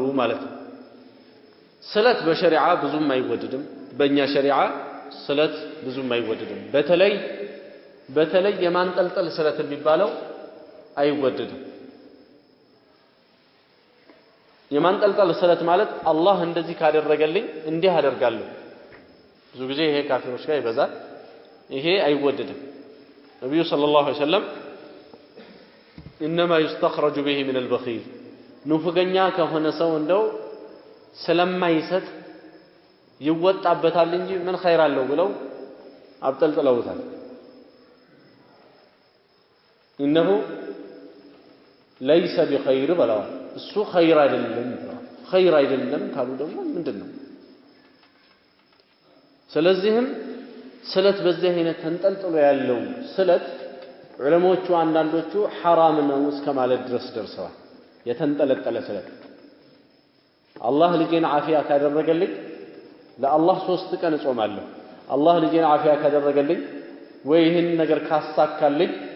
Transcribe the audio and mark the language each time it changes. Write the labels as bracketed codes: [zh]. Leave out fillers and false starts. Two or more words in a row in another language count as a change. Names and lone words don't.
[am] ማለት ነው ስለት በሸሪዓ ብዙም አይወደድም በእኛ ሸሪዓ ስለት ብዙም አይወደድም በተለይ የማንጠልጠል ስለት የሚባለው አይወደድም የማንጠልጠል ስለት ማለት አላህ እንደዚህ ካደረገልኝ እንዲህ አደርጋለሁ። ብዙ ጊዜ ይሄ ካፊሮች ጋር ይበዛል። ይሄ አይወደድም። ነብዩ [ar] صلى الله عليه وسلم انما يستخرج به من البخيل [am] ንፉገኛ ከሆነ ሰው እንደው ስለማይሰጥ ይወጣበታል እንጂ ምን ኸይር አለው ብለው አብጠልጥለውታል። [ar] انه ليس بخير بلا [am] እሱ ኸይር አይደለም ኸይር አይደለም ካሉ ደግሞ ምንድነው? ስለዚህም ስለት በዚህ አይነት ተንጠልጥሎ ያለው ስለት ዑለሞቹ አንዳንዶቹ ሐራም ነው እስከ ማለት ድረስ ደርሰዋል። የተንጠለጠለ ስለት አላህ ልጄን አፊያ ካደረገልኝ ለአላህ 3 ቀን እጾማለሁ፣ አላህ ልጄን አፊያ ካደረገልኝ ወይ ይህን ነገር ካሳካልኝ